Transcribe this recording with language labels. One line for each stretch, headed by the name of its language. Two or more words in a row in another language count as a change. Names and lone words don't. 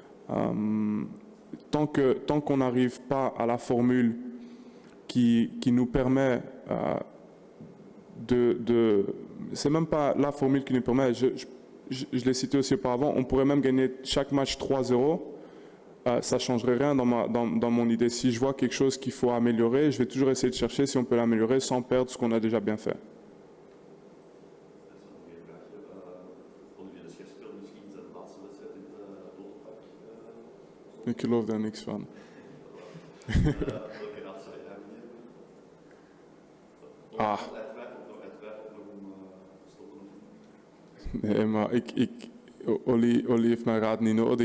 French: Tant qu'on n'arrive pas à la formule qui nous permet c'est même pas la formule qui nous permet, je l'ai cité aussi auparavant, on pourrait même gagner chaque match 3-0, ça ne changerait rien dans mon idée. Si je vois quelque chose qu'il faut améliorer, je vais toujours essayer de chercher si on peut l'améliorer sans perdre ce qu'on a déjà bien fait.
Dutch: Ik geloof daar niks van. Nee, maar Oli heeft mijn raad niet nodig.